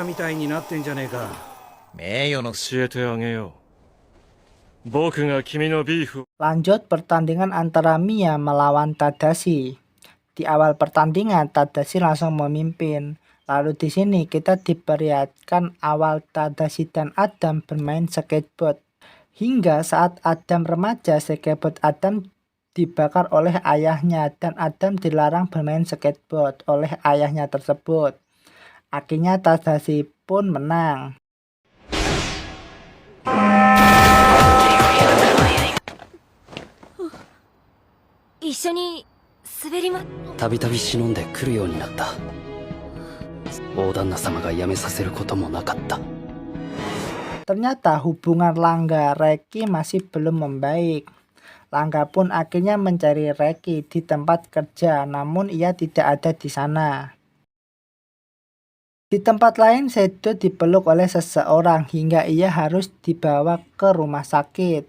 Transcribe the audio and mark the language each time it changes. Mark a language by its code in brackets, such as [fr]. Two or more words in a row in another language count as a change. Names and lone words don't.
[ja] ミイラみたいになってんじゃねえか。名誉の。教えてあげよう。 僕が君のビーフ [id] Lanjut pertandingan antara Mia melawan Tadashi. Di awal pertandingan Tadashi langsung memimpin. Lalu di sini kita diperlihatkan awal Tadashi dan Adam bermain skateboard. Hingga saat Adam remaja, skateboard Adam dibakar oleh ayahnya dan Adam dilarang bermain skateboard oleh ayahnya tersebut. Akhirnya Tadashi pun menang. [ja] 一緒に滑りまたびたび忍んでくるようになった。大旦那様が辞めさせることもなかった。 [id] Ternyata hubungan Langga Reki masih belum membaik. Langga pun akhirnya mencari Reki di tempat kerja, namun ia tidak ada di sana. Di tempat lain, Seto dipeluk oleh seseorang hingga ia harus dibawa ke rumah sakit.